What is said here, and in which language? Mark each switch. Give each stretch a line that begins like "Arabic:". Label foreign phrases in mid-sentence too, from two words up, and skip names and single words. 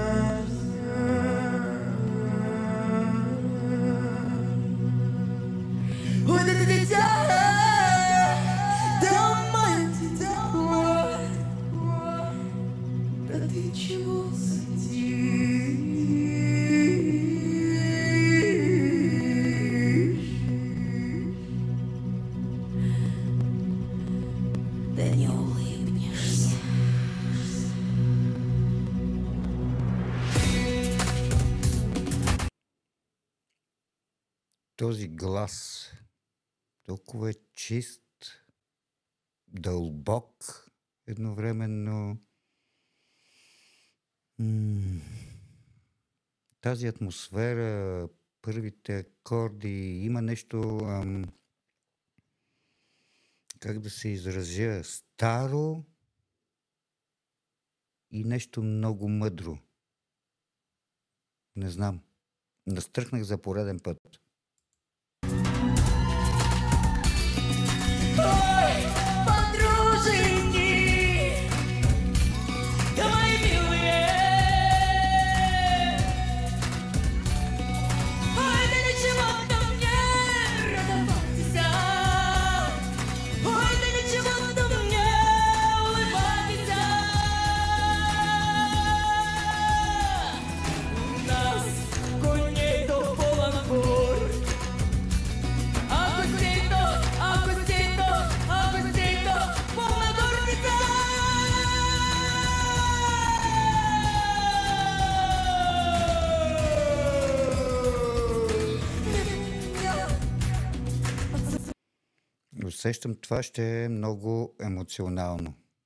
Russian: Вот это дитя, да мать тепло, да ты чего сидишь, да не улыбнешься.
Bulgarian: Този глас толкова е чист, дълбок едновременно. Тази атмосфера, първите акорди, има нещо, как да се изразя, старо и нещо много мъдро. Не знам. Настръхнах за пореден път.
Russian: Ой, подруженьки, да мои милые, ой, да ничего-то мне радоваться, ой, да ничего-то мне улыбаться. У нас коней-то полон гор, а гостей-то полна горница.
Bulgarian: Усещам, това ще е много емоционално.